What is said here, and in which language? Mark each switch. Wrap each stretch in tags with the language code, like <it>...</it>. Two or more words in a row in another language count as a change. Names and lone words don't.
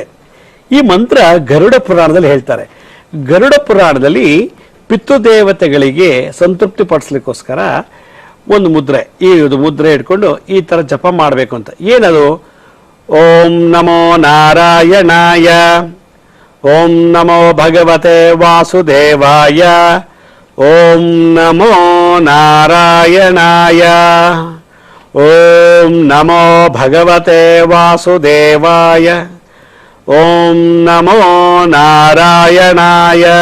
<kn>ಈ ಮಂತ್ರ ಗರುಡ ಪುರಾಣದಲ್ಲಿ ಹೇಳ್ತಾರೆ. ಗರುಡ ಪುರಾಣದಲ್ಲಿ ಪಿತೃದೇವತೆಗಳಿಗೆ ಸಂತೃಪ್ತಿ ಪಡಿಸ್ಲಿಕ್ಕೋಸ್ಕರ ಒಂದು ಮುದ್ರೆ, ಈ ಮುದ್ರೆ ಇಟ್ಕೊಂಡು ಈ ತರ ಜಪ ಮಾಡಬೇಕು ಅಂತ. ಏನದು?</kn> <sa>ಓಂ ನಮೋ ನಾರಾಯಣಾಯ, ಓಂ ನಮೋ ಭಗವತೆ ವಾಸುದೇವಾಯ, ಓಂ ನಮೋ ನಾರಾಯಣಾಯ, ಓಂ ನಮೋ ಭಗವತೆ ವಾಸುದೇವಾಯ, ಓಂ ನಮೋ ನಾರಾಯಣಾಯ,</sa>